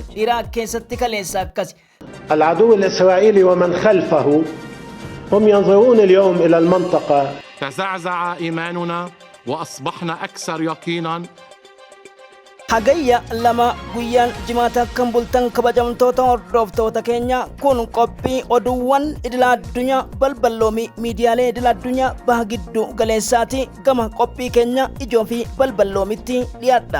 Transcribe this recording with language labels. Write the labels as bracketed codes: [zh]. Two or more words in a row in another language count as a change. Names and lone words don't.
[om] Iraaq keessatti kaleessa akkasi. [ar] العدو الإسرائيلي ومن خلفه هم ينظرون اليوم إلى المنطقة. تزعزع إيماننا وأصبحنا أكثر يقينا. [om] Hagayya lama guyyaan jimaata kan bultan kabajamtoota hordoftoota keenya kun qophii oduuwwan idila addunyaa balballoomii miidiyaalee idila addunyaa baha giddu galeessaati. Gama qophii keenya ijoo fi balballoomitti dhiyaadha.